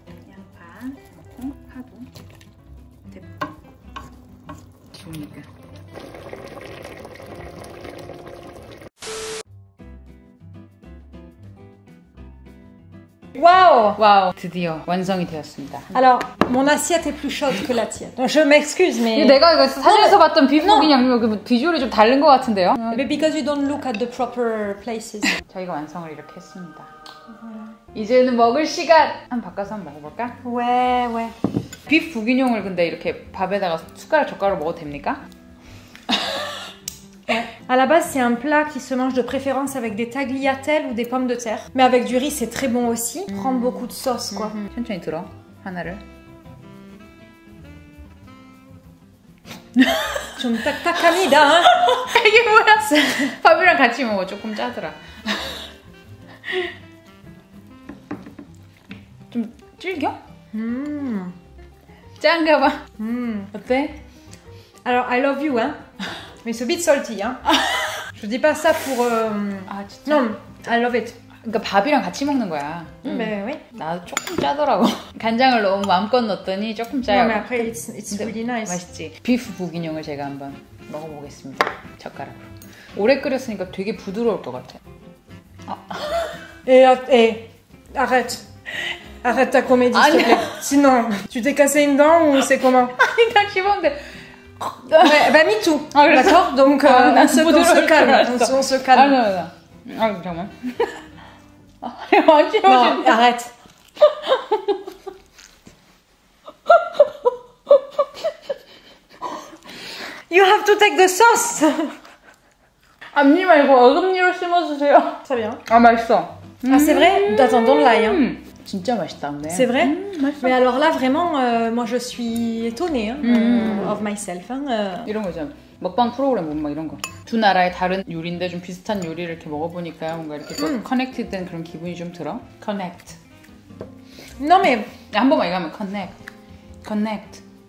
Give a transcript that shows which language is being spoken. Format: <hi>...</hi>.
<ko>양파 넣고 파도 대파 좋으니까. Waouh! 와우, 드디어 완성이 되었습니다.</ko> <fr>Alors, mon assiette est plus chaude que la tienne. Je m'excuse, mais...</fr> <ko>내가 이거 사진에서 봤던 비프 부기냥 비주얼이 좀 다른 것 같은데요?</ko> <en>But because you don't look at the proper places.</en> <ko>저희가 완성을 이렇게 했습니다. 이제는 먹을 시간! 한번 바꿔서 한번 먹어볼까?</ko> <fr>Ouais, ouais.</fr> <ko>비프 부기뇽을 근데 이렇게 밥에다가 숟가락 젓가락 먹어도 됩니까?</ko> <fr>À la base, c'est un plat qui se mange de préférence avec des tagliatelles ou des pommes de terre. Mais avec du riz, c'est très bon aussi. Prend beaucoup de sauce, quoi.</fr> <ko>천천히 들어, 하나를. 좀 딱딱합니다. hein? 이게 뭐야? 밥이랑 같이 먹어. 조금 짜더라. 좀 질겨? 짠가 봐. 어때?</ko> <fr>Alors,</fr> <en>I love you,</en> <fr>hein. Mais c'est</fr> <en>a bit salty,</en> <fr>hein. Je dis pas ça pour...</fr> <ko>아 진짜?</ko> <en>Non, I love it.</en> <ko>그러니까 밥이랑 같이 먹는 거야.</ko> <fr>Mais oui.</fr> <ko>나도 조금 짜더라고. 간장을 너무 마음껏 넣었더니 조금 짜요.</ko> <fr>Non, mais après,</fr> <en>it's really nice.</en> <ko>맛있지? 비프 부기뇽을 제가 한번 먹어보겠습니다. 젓가락으로. 오래 끓였으니까 되게 부드러울 것 같아.</ko> <fr>Arrête. Arrête ta comédie, s'il te plaît. Sinon, tu t'es cassé une dent ou c'est comment?</fr> <ko>아니 나 씹었는데</ko> <fr>Ouais, bah,</fr> <en>me too. Ah,</en> <fr>D'accord? Donc, on se calme. On se calme.</fr> <ko>아 잠깐만. 완전</ko> <fr>Non, arrête.</fr> <en>You have to take the sauce.</en> <ko>앞니 말고 어금니로 씹어주세요.</ko> <fr>Très bien.</fr> <ko>아 맛있어.</ko> <fr>Ah, c'est vrai? Attends, donne l'ail. Hein.</fr> <ko>진짜 맛있다. 근데.</ko> <fr>C'est vrai?</fr> <ko>맛있어.</ko> <fr>Mais alors là, vraiment, moi je suis étonnée</fr> <en>of myself. Hein.</en> <ko>이런 거 있잖아. 먹방 프로그램 보면 막 이런 거. 두 나라의 다른 요리인데 좀 비슷한 요리를 이렇게 먹어보니까 뭔가 이렇게 또 커넥트된 그런 기분이 좀 들어. Connect. Non mais 한 번만 이거 하면 connect. Connect.</ko>